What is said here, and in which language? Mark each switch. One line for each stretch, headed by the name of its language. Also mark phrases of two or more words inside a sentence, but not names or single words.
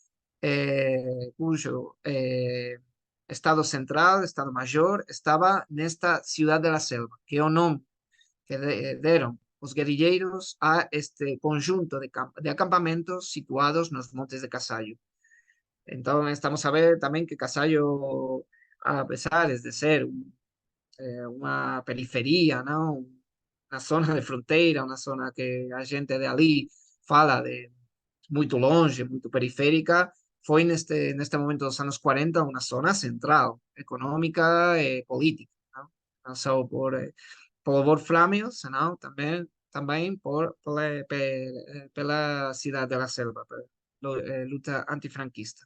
Spanish: cuyo Estado Central,
Galician: Estado Mayor, estaba nesta Ciudad de la Selva, que é o nome que deron os guerrilleiros a este conjunto de acampamentos situados nos montes de Casallo. Então, estamos a ver tamén que Casallo,
Portuguese: a pesar de ser uma periferia, não? Uma zona de fronteira, uma zona que a gente de ali fala de muito longe, muito periférica, foi neste momento dos anos 40 uma zona central, econômica e política, não só pelo Wolframio, senão também pela Cidade da Selva, pela luta antifranquista.